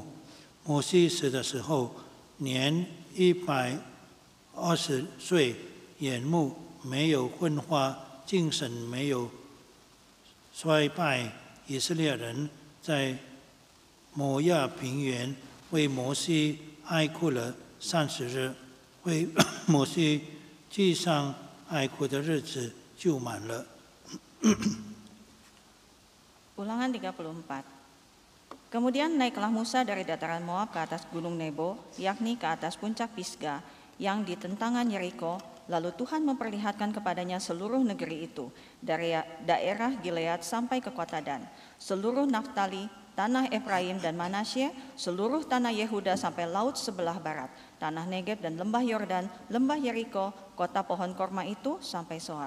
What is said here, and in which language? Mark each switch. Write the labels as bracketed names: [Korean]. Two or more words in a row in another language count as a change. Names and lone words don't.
[Chinese] 摩西死的时候年120岁，眼目没有昏花，精神没有衰败。以色列人在摩亚平原为摩西哀哭了30日，为摩西记上哀哭的日子就满了。 [Indonesian] Ulangan 34. Kemudian naiklah Musa dari dataran Moab ke atas gunung Nebo, yakni ke atas puncak Pisga yang di tentangan Yeriko. Lalu Tuhan memperlihatkan kepadanya seluruh negeri itu, dari daerah Gilead sampai ke kota Dan, seluruh Naftali, tanah Efraim dan Manasye, seluruh tanah Yehuda sampai laut sebelah barat, tanah Negeb dan lembah Yordan, lembah Yeriko, kota pohon korma itu sampai Soar.